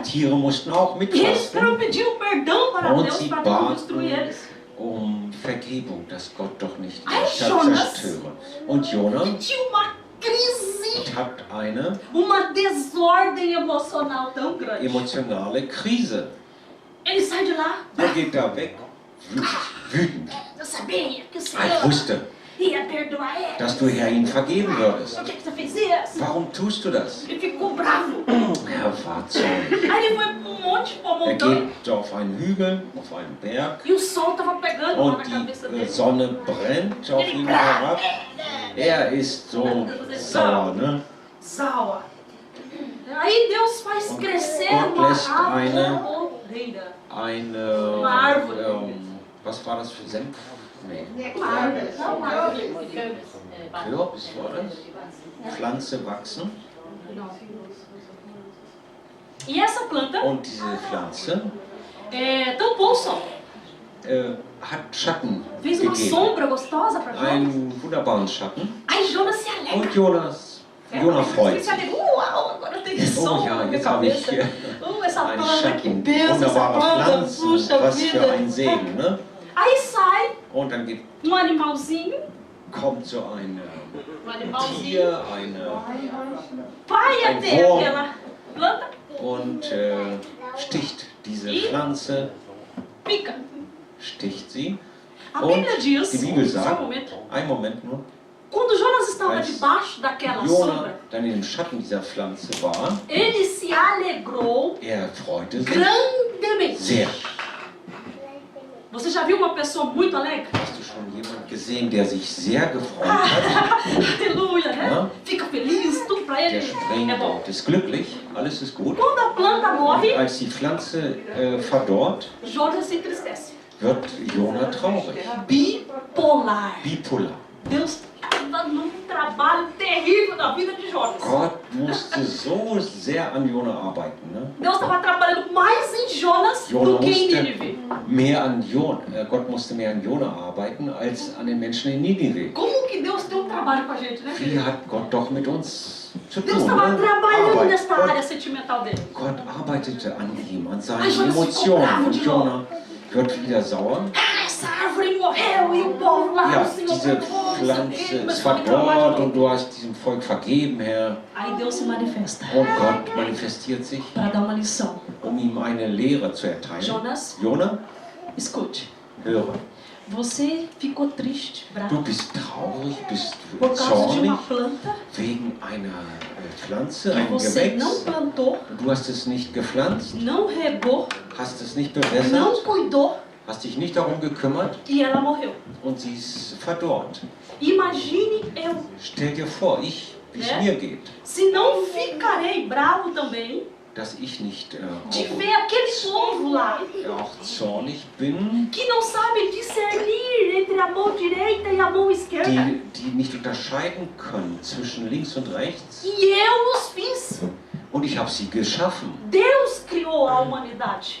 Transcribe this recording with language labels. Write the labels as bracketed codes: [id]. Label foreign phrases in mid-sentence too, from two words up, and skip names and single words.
[de] Tiere mussten auch [pt] E eles [de] mitfasten, [pt] pediam perdão para [de] Und [pt] Deus [de] sie [pt] para não [de] baten. [pt] destruir eles. [de] Vergebung, dass Gott doch nicht die [pt] Ei, [de] Stadt [pt] Jonas. [de] zerstöre. Und Jonah [pt] E tinha uma crise, [de] hat eine [pt] uma desordem emocional tão grande. [de] emotionale Krise. [pt] Ele sai de lá. [de] Er geht da weg, wütend. [pt] Eu sabia que o [de] Ich [pt] Senhor [de] wusste, [pt] ia perdoar ele. [de] dass du Herr ihm vergeben würdest. [pt] Por que você fez isso? [de] Warum tust du das? [pt] Ele ficou bravo. [de] Er war zornig. [pt] Aí ele foi pra um monte, pra uma [de] Er [pt] montanha. [de] geht auf einen Hügel, auf einen Berg [pt] E o sol tava pegando lá [de] und [pt] na cabeça [de] die [pt] dele. [de] Sonne brennt auf ihn herab. Er ist so sauer, ne? Sauer. [pt] Aí Deus faz [de] Und [pt] crescer [de] Gott [pt] uma [de] lässt [pt] arvoreira. [de] Eine, [pt] Árvore. [de] was war das für Senf? Nee. [pt] Uma árvore. Não uma árvore. [de] Kürbis war das? Pflanze wachsen. [pt] Não. E essa planta [de] Und diese Pflanze [pt] tampou o sol. [de] hat Schatten [pt] Fez uma [de] gegeben. [pt] sombra gostosa para Jonas. [de] Einen wunderbaren Schatten. [pt] Aí Jonas se alegra. [de] Und Jonas freut [pt] Ele se [de] sich. [pt] alegra. Uau, agora tem sol [de] ja, [pt] na minha [de] jetzt habe ich [pt] cabeça. [de] hier [pt] Essa [de] Ein [pt] planta, que [de] Schatten, [pt] benção essa [de] wunderbare [pt] planta. [de] Pflanzen. [pt] Puxa [de] Was für [pt] vida. [de] ein Segen, ne? [pt] Aí sai [de] Und dann gibt, [pt] animalzinho. [de] kommt so ein [pt] Animalzinho. [de] Tier, [pt] Vai [de] Ein [pt] até [de] Wurm. [pt] aquela planta. [de] und sticht diese Pflanze, [pt] Pica. [de] sticht sie. [pt] A [de] Und [pt] Bíblia diz, [de] die Bibel [pt] só um [de] sagt, [pt] momento, [de] einen Moment nur, [pt] quando Jonas estava Mas debaixo daquela [de] Jona [pt] sombra, [de] dann in dem Schatten dieser Pflanze war, [pt] ele se alegrou [de] freute sich [pt] grandemente. [de] sehr. [pt] Você já viu uma pessoa muito alegre? [de] Hast du schon jemanden gesehen, der sich sehr gefreut hat? [pt] Aleluia, né? [de] Ja. [pt] Fica feliz, tudo pra [de] Der [pt] ele [de] springt [pt] é bom. [de] und ist glücklich, alles ist gut. [pt] Quando a planta morre, [de] Als die Pflanze verdorrt, [pt] Jonas se entristece. [de] wird Jona traurig, [pt] Bipolar. [de] bipolar. [pt] Deus estava num trabalho terrível na vida de Jonas. [de] Gott musste so sehr an Jona arbeiten. Ne? [pt] Deus estava trabalhando mais em Jonas [de] Jona [pt] do que em [de] musste [pt] Nínive. [de] mehr an Gott musste mehr an Jona arbeiten als an den Menschen in Ninive. [pt] Como que Deus tem trabalho com a gente, né? [de] Wie hat Gott doch mit uns zu [pt] Deus [de] tun? [pt] estava [de] Ne? [pt] trabalhando [de] Arbeit. [pt] nesta área sentimental dele. [de] Gott arbeitete an ihm, an [pt] Ai, [de] seinen [pt] Jonas ficou [de] Emotionen. [pt] bravo [de] Und [pt] de novo. [de] Jona wird wieder sauer. [pt] Ah, essa árvore morreu e o povo lá, [de] Ja, [pt] o Senhor [de] diese [pt] perdoou, [de] Pflanze ist [pt] mas foi reclamar de [de] verdorrt [pt] novo. [de] und du hast diesem Volk vergeben, Herr. [pt] Aí Deus se manifesta [de] Und Gott manifestiert sich, [pt] para dar uma lição. [de] ihm eine Lehre zu erteilen. [pt] Jonas, [de] Jona, [pt] Escute, [de] höre. [pt] você ficou triste, [de] Du [pt] bravo, [de] bist traurig, bist [pt] por causa de uma [de] zornig [pt] planta [de] wegen einer Pflanze, [pt] que [de] einem [pt] você não [de] Gewächs. [pt] plantou, [de] Du hast es nicht gepflanzt, [pt] não regou, [de] hast es nicht [pt] não [de] bewässert, [pt] cuidou [de] hast dich nicht darum gekümmert [pt] e ela morreu. [de] und sie ist verdorrt. [pt] Imagine eu, [de] Stell dir vor, wie es [pt] Ne? [de] mir geht, [pt] se não ficarei bravo também [de] dass ich nicht [pt] de ver aquele povo lá [de] auch zornig bin, [pt] que não sabe discernir entre a mão direita e a mão esquerda. [de] die nicht unterscheiden können zwischen links und rechts. [pt] E eu os fiz. [de] Und ich habe sie geschaffen. [pt] Deus criou a humanidade.